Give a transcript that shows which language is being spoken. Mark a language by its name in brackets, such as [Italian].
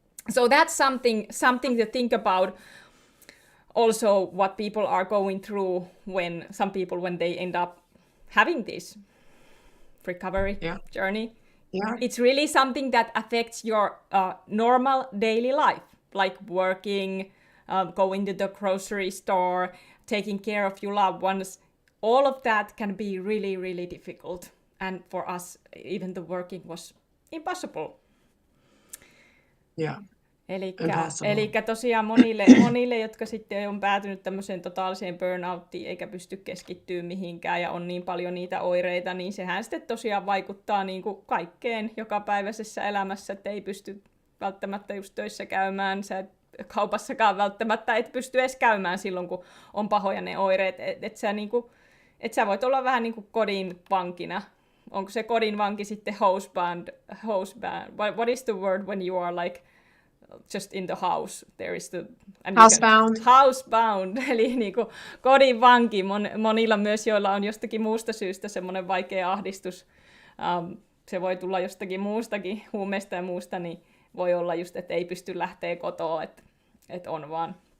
[English] So that's something to think about. Also, what people are going through, when some people, when they end up having this recovery journey, it's really something that affects your normal daily life, like working, going to the grocery store, taking care of your loved ones. All of that can be really, really difficult. And for us, even the working was impossible. Yeah. [Finnish] Eli tosiaan monille, jotka sitten on päätynyt tämmöiseen totaaliseen burnouttiin eikä pysty keskittyä mihinkään ja on niin paljon niitä oireita, niin sehän sitten tosiaan vaikuttaa niin kuin kaikkeen jokapäiväisessä elämässä, että ei pysty välttämättä just töissä käymään, sä et kaupassakaan välttämättä et pysty edes käymään silloin, kun on pahoja ne oireet, että sä voit olla vähän niin kuin kodin vankina. Onko se kodin vanki sitten housebound? [English] What is the word when you are like just in the house? There is the housebound, [Finnish] eli niinku kodin vanki. Monilla myös, joilla on jostakin muusta syystä semmoinen vaikea ahdistus. Se voi tulla jostakin muustakin, huumeista ja muusta, niin voi olla just, että ei pysty lähteä kotoa, että on vaan